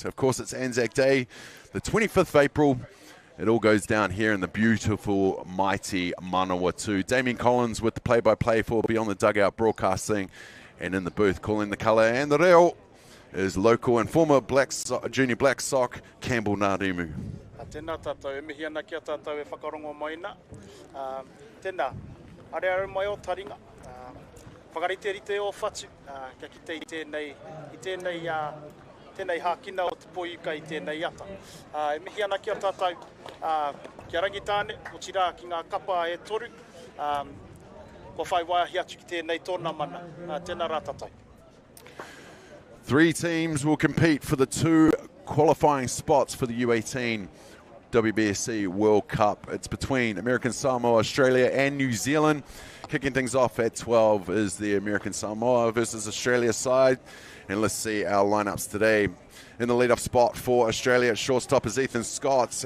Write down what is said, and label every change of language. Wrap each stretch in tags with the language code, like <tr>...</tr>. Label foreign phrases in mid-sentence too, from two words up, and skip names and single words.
<en>Of course, it's ANZAC Day, the 25th of April. It all goes down here in the beautiful, mighty Manawatū. Damien Collins with the play-by-play for Beyond the Dugout Broadcasting. And in the booth, calling the colour and the reo, is local and former junior black sock, Campbell Narimu.</en> <mi>Tēnā tātou, e mihi ana kia tātou e whakarongo maina. Tēnā, are mai o taringa. Whakarite rite o whatu, kia kite i tēnei hākina o te poiuka i tēnei ata. E mihi ana kia tātou, kia rangitāne, o tira ki ngā kapa e toru. Ko whai waiahi atu ki tēnei tōna mana. Tēnā rā tātou.</mi> <en>3 teams will compete for the 2 qualifying spots for the U18 WBSC World Cup. It's between American Samoa, Australia and New Zealand. Kicking things off at 12 is the American Samoa versus Australia side. And let's see our lineups today. In the lead-off spot for Australia at shortstop is Ethan Scott.</en>